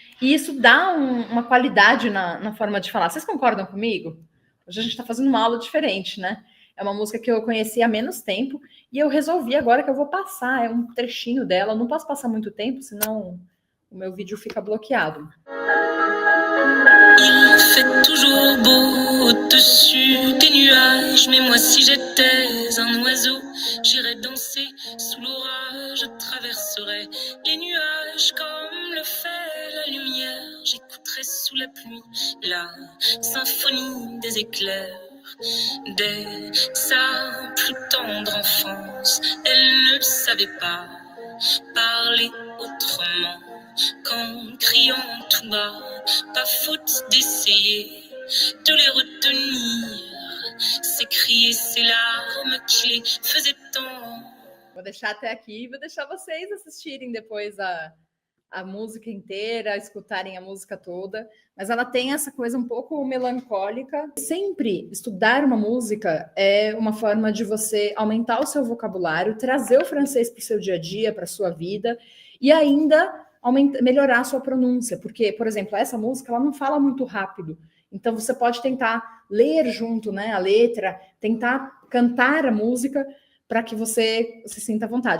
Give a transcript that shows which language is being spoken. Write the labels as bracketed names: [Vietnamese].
[Portuguese] E isso dá uma qualidade na forma de falar. Vocês concordam comigo? Hoje a gente está fazendo uma aula diferente, né? É uma música que eu conheci há menos tempo e eu resolvi agora que eu vou passar, é um trechinho dela. Eu não posso passar muito tempo, senão o meu vídeo fica bloqueado. [French] Il fait toujours beau au-dessus des nuages, mais moi si j'étais un oiseau, j'irais danser sous l'orage, je traverserais les nuages comme le fait la lumière, j'écouterais sous la pluie la symphonie des éclairs. Dès sa plus tendre enfance, elle ne savait pas parler autrement qu'en criant tout bas, pas faute d'essayer de les retenir, ces cris et ces larmes qui les faisaient tant. [Portuguese] Vou deixar até aqui e vou deixar vocês assistirem depois a música inteira, escutarem a música toda, mas ela tem essa coisa um pouco melancólica. Sempre estudar uma música é uma forma de você aumentar o seu vocabulário, trazer o francês para o seu dia a dia, para a sua vida, e ainda melhorar a sua pronúncia, porque, por exemplo, essa música ela não fala muito rápido, então você pode tentar ler junto, né, a letra, tentar cantar a música para que você se sinta à vontade.